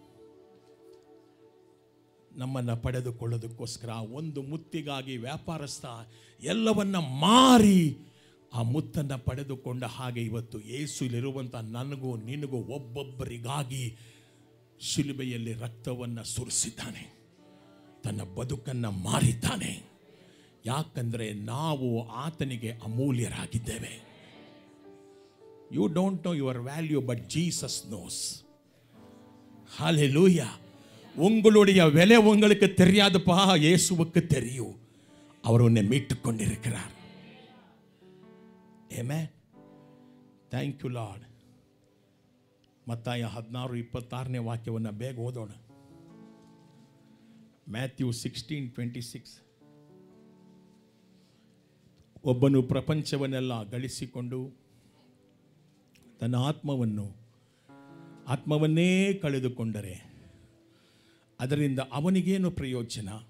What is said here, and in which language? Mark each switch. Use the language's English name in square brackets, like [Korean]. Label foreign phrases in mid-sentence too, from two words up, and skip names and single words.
[Kannada] ನಮ್ಮನ್ನು ಪಡೆದುಕೊಳ್ಳೋದಕ್ಕೋಸ್ಕರ ಒಂದು ಮುತ್ತಿಗಾಗಿ ವ್ಯಾಪಾರಸ್ಥ ಎಲ್ಲವನ್ನ ಮಾರಿ ಆ ಮುತ್ತನ್ನು ಪಡೆದುಕೊಂಡ ಹಾಗೆ ಇವತ್ತು ಯೇಸುವಿಲಿರುವಂಥ ನನಗೂ ನಿನಗೂ ಒಬ್ಬೊಬ್ಬರಿಗಾಗಿ ಶಿಲುಬೆಯಲ್ಲಿ ರಕ್ತವನ್ನು ಸುರಿಸಿದ್ದಾನೆ, ತನ್ನ ಬದುಕನ್ನು ಮಾರಿದ್ದಾನೆ. ಯಾಕಂದರೆ ನಾವು ಆತನಿಗೆ ಅಮೂಲ್ಯರಾಗಿದ್ದೇವೆ. [English] You don't know your value, but Jesus knows. [Tamil] ஹல்லேலூயா. உங்களுடைய விலை உங்களுக்கு தெரியாதுப்பா, இயேசுவுக்கு தெரியும். அவர் உன்னை மீட்டுக் கொண்டிருக்கிறார். [English] Amen. Thank you Lord. [Kannada] ಮತ್ತಾಯ 16:26ನೇ ವಾಕ್ಯವನ್ನು ಬೇಗ ಓದೋಣ. ಮ್ಯಾಥ್ಯೂ 16:26. ಒಬ್ಬನು ಪ್ರಪಂಚವನ್ನೆಲ್ಲ ಗಳಿಸಿಕೊಂಡು ತನ್ನ ಆತ್ಮವನ್ನೇ ಕಳೆದುಕೊಂಡರೆ ಅದರಿಂದ ಅವನಿಗೇನು ಪ್ರಯೋಜನ?